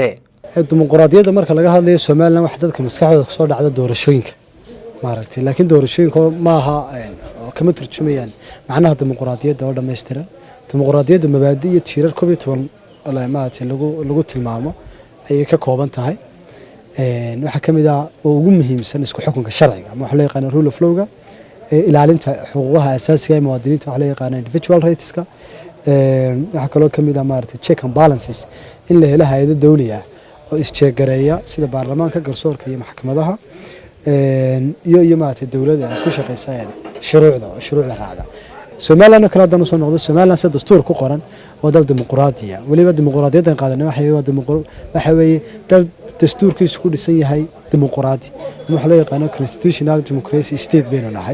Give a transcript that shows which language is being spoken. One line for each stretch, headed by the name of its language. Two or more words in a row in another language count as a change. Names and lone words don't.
Somali: dimuqraadiyadda marka laga hadlayo Somaliland waxa dadka maskaxdooda ka soo dhacda doorashooyinka maaragtay laakiin doorashooyinka ma aha kama turjumayaan macnaha dimuqraadiyadda oo dhameystiran. dimuqraadiyaddu mabaadi' iyo tiirar 12 maaragtay lagu tilmaamo ay ka kooban tahay waxa kamid ah oo ugu muhiimsan isku xukunka sharciga ama waxa loo yaqaan
English: rule of law-ga
Somali: ilaalinta xuquuqaha asaasiga ee muwaadiniinta waxa loo yaqaan
English: individual rights-ka
Somali: waxa kaloo kamid ah maaragtay
English: check and balances
Somali: in la helo hay'ado dawli ah oo isjeegareeya sida baarlamaanka garsoorka iyo maxkamadaha iyo maaragtay dawladda ku shaqeeyaan shuruucda raacda. Somaliland kala hadana soo noqdo Somaliland sida dastuur ku qoran oo dal dimuqraadiya waliba dimuqraadiyadda qaadanay waxa weeye dal dastuurkiisu ku dhisan yahay dimuqraadi waxa loo yaqaan
English: constitutional democracy state
Somali: baynu nahay.